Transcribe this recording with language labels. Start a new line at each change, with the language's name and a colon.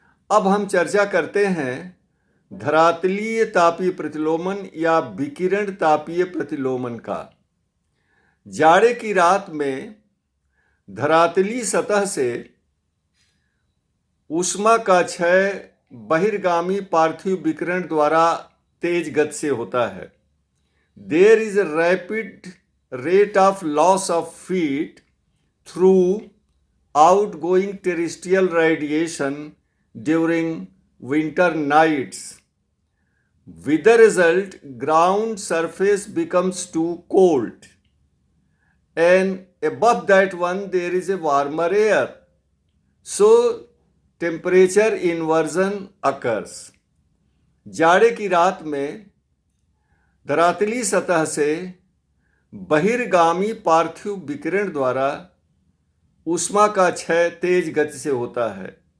Hindi: अब हम चर्चा करते हैं धरातलीय तापीय प्रतिलोमन या विकिरण तापीय प्रतिलोमन का। जाड़े की रात में धरातलीय सतह से ऊष्मा का क्षय बहिर्गामी पार्थिव विकिरण द्वारा तेज गति से होता है।
English: There is a rapid rate of loss of heat through outgoing terrestrial radiation during winter nights. With the result, ground surface becomes too cold, and above that one there is a warmer air. So, temperature inversion occurs.
Hindi: जाड़े की रात में धरातलीय सतह से बहिर्गामी पार्थिव विकिरण द्वारा ऊष्मा का क्षय तेज गति से होता है,